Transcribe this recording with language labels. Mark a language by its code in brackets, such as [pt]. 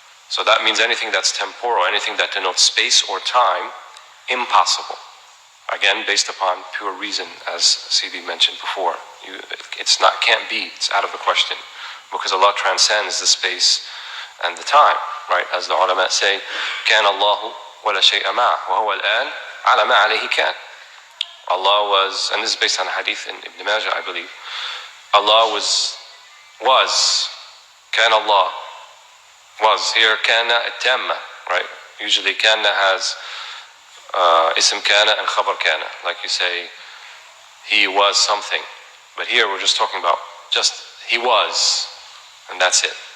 [en] So that means anything that's temporal, anything that denotes space or time, impossible. Again, based upon pure reason, as Sidi mentioned before. Can't be, it's out of the question. Because Allah transcends the space and the time, right? As the ulama say, [ar] كَانَ اللَّهُ وَلَا شَيْءَ مَعَهُ وَهُوَ الْآنِ عَلَى مَا عَلَيْهِ كَانَ. [en] Allah was, and this is based on a hadith in Ibn Majah, I believe. Allah was, كَانَ Allah, was. Here, كَانَ التَّامَّة, right? Usually كَانَ has ism كَانَ and khabar كَانَ. Like you say, He was something. But here we're just talking about just He was, and that's it.